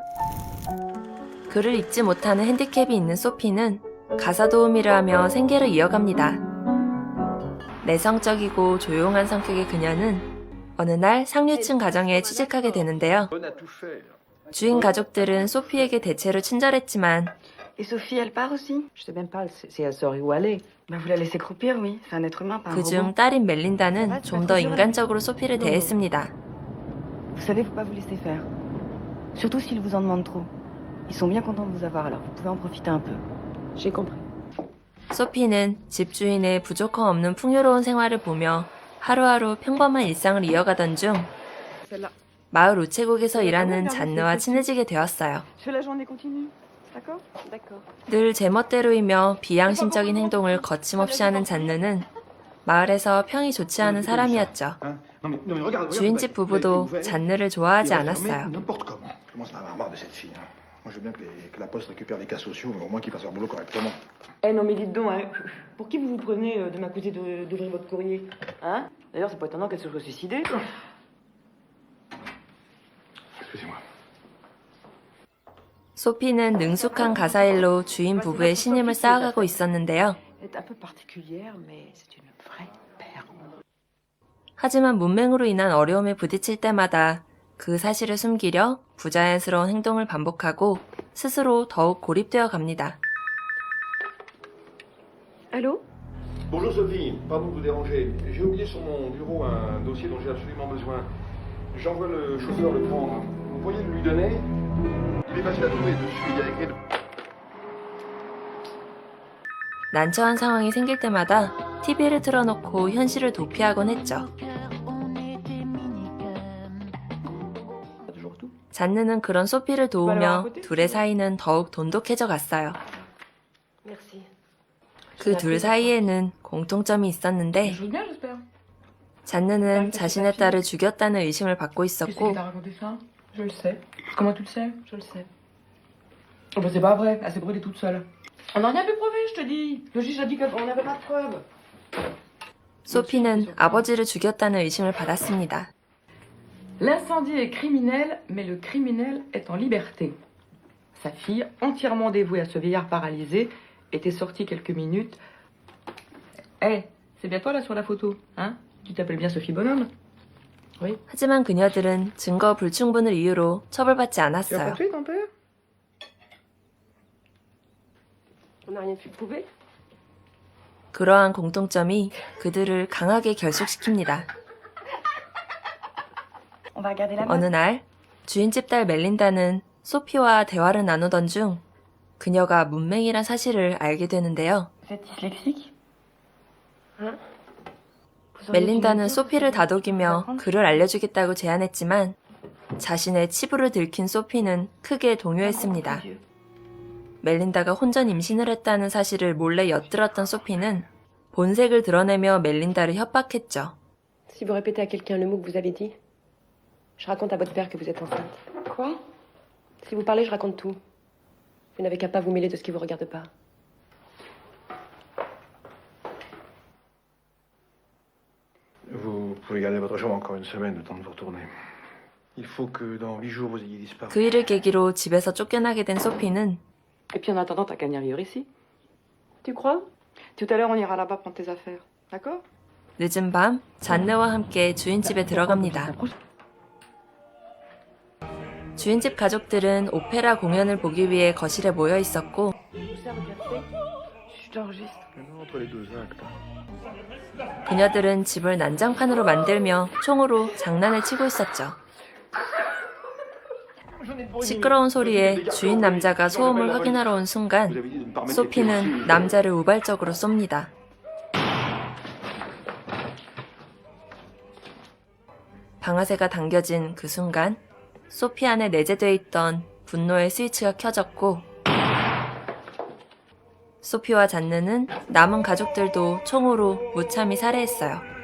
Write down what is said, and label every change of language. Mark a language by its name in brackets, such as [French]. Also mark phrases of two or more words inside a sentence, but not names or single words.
[Korean] 글을 읽지 못하는 핸디캡이 있는 소피는 가사 도우미를 하며 생계를 이어갑니다. 내성적이고 조용한 성격의 그녀는 어느 날 상류층 가정에 취직하게 되는데요. 주인 가족들은 소피에게 대체로 친절했지만 [French] Et Sophie, elle part aussi? Je sais même pas si elle sort où aller. Bah vous la laissez croupir, oui. C'est un être humain, pas un robot. [Korean] 그중 딸인 멜린다는 좀 더 인간적으로 소피를 대했습니다. [French] Vous savez, faut pas vous laisser faire. Surtout s'ils vous en demandent trop. Ils sont bien contents de vous avoir, alors vous pouvez en profiter un peu. J'ai compris. [Korean] 소피는 집주인의 부족함 없는 풍요로운 생활을 보며 하루하루 평범한 일상을 이어가던 중 마을 우체국에서 일하는 잔느와 친해지게 되었어요. [French] Je fais la journée continue. D'accord? D'accord. [Korean] 늘 제멋대로이며 비양심적인 행동을 거침없이 하는 잔느는 마을에서 평이 좋지 않은 사람이었죠. 주인집 부부도 잔느를 좋아하지 않았어요. [French] Eh non mais dites donc, hein, pour qui vous vous prenez de m'accuser d'ouvrir votre courrier? Hein? D'ailleurs, c'est pas étonnant qu'elle se soit suicidée. Excusez-moi. [Korean] 소피는 능숙한 가사일로 주인 부부의 신임을 쌓아가고 있었는데요. [French] Elle est un peu particulière, mais c'est une vraie perle. [Korean] 하지만 문맹으로 인한 어려움에 부딪힐 때마다 그 사실을 숨기려 부자연스러운 행동을 반복하고 스스로 더욱 고립되어 갑니다. [French] Allô? Bonjour Sophie, pardon de vous déranger. J'ai oublié sur mon bureau un dossier dont j'ai absolument besoin. J'envoie le chauffeur le prendre. Vous pourriez le lui donner? Il est facile à trouver dessus, il y a écrit... [Korean] 난처한 상황이 생길 때마다 TV를 틀어놓고 현실을 도피하곤 했죠. 잔느는 그런 소피를 도우며 둘의 사이는 더욱 돈독해져 갔어요. [French] Merci. [Korean] 그 둘 사이에는 공통점이 있었는데 [French] Je bien, j'espère. [Korean] 잔느는 자신의 딸을 죽였다는 의심을 받고 있었고 [French] Qu'est-ce raconté ça? Je le sais. Comment tu le sais? Je le sais. Oh bah c'est pas vrai, elle s'est brûlée toute seule. On n'a rien pu prouver, je te dis. Le juge a dit qu'on n'avait pas de preuves. [Korean] 소피는 아버지를 죽였다는 의심을 받았습니다. [French] L'incendie est criminel, mais le criminel est en liberté. Sa fille, entièrement dévouée à ce vieillard paralysé, était sortie quelques minutes. Eh, c'est bien toi là sur la photo, hein? Tu t'appelles bien Sophie Bonhomme? Oui. [Korean] 하지만 그녀들은 증거 불충분을 이유로 처벌받지 [French] Tu as [Korean] 않았어요. [French] pas tué ton père? On n'a rien pu prouver. [Korean] 그러한 공통점이 그들을 강하게 결속시킵니다. [French] On va regarder la [Korean] 어느 날 주인집 딸 멜린다는 소피와 대화를 나누던 중 그녀가 문맹이란 사실을 알게 되는데요. [French] Vous êtes dyslexique? Hein? [Korean] 멜린다는 소피를 다독이며 글을 알려주겠다고 제안했지만 자신의 치부를 들킨 소피는 크게 동요했습니다. 멜린다가 혼전 임신을 했다는 사실을 몰래 엿들었던 소피는 본색을 드러내며 멜린다를 협박했죠. [French] Si vous répétez à quelqu'un le mot que vous avez dit, je raconte à votre père que vous êtes enceinte. Quoi? Si vous parlez, je raconte tout. Vous n'avez qu'à pas vous mêler de ce qui vous regarde pas. Vous pouvez garder votre chambre encore une semaine, le temps de vous retourner. Il faut que dans 8 jours vous ayez disparu. [Korean] 그 일을 계기로 집에서 쫓겨나게 된 소피는 [French] Et puis en attendant, t'as qu'à venir vivre ici. Tu crois? Tout à l'heure, on ira là-bas prendre tes affaires. D'accord? [Korean] 늦은 밤 잔느와 함께 주인집에 들어갑니다. 주인집 가족들은 오페라 공연을 보기 위해 거실에 모여 있었고 [French] Entre les deux actes. [Korean] 그녀들은 집을 난장판으로 만들며 총으로 장난을 치고 있었죠. 시끄러운 소리에 주인 남자가 소음을 확인하러 온 순간 소피는 남자를 우발적으로 쏩니다. 방아쇠가 당겨진 그 순간 소피 안에 내재되어 있던 분노의 스위치가 켜졌고 소피와 잔느는 남은 가족들도 총으로 무참히 살해했어요.